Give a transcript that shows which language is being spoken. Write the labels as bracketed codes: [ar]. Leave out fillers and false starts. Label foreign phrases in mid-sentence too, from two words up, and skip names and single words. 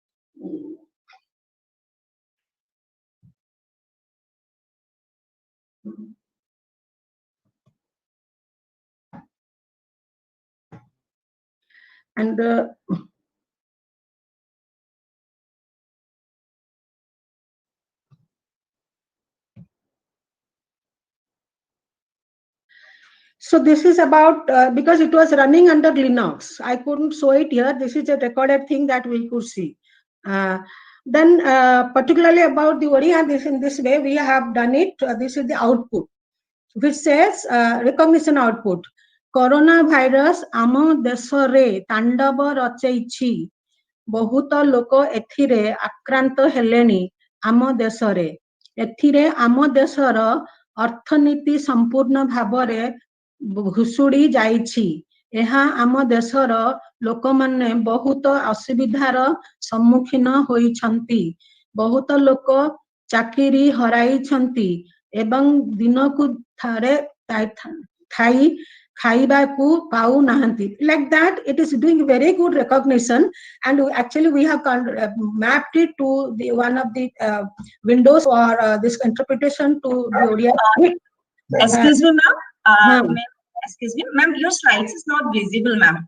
[en] and so this is about because it was running under Linux, I couldn't show it here. This is a recorded thing that we could see. Then particularly about the Oriya, this in this way we have done it. This is the output, which says recognition output. Corona virus [or] ଆମ ଦେଶରେ ତାଣ୍ଡବ ରଚେଇଛି, ବହୁତ ଲୋକ ଏଥିରେ ଆକ୍ରାନ୍ତ ହେଲେଣି ଆମ ଦେଶରେ, ଏଥିରେ ଆମ ଦେଶର ଅର୍ଥନୀତି ସମ୍ପୂର୍ଣ୍ଣ ଭାବରେ ଭୁଷୁଡ଼ି ଯାଇଛି, ଏହା ଆମ ଦେଶର ଲୋକମାନେ ବହୁତ ଅସୁବିଧାର ସମ୍ମୁଖୀନ ହୋଇଛନ୍ତି, ବହୁତ ଲୋକ ଚାକିରି ହରାଇଛନ୍ତି ଏବଂ ଦିନକୁ ଥରେ ଥାଇ ଖାଇବାକୁ ପାଉନାହାନ୍ତି. [en] Like that, it is doing very good recognition, and actually we have mapped it to the one of the windows or this interpretation to the Oriya. Excuse me, ma'am. Excuse me, ma'am. Your slides is not visible, ma'am.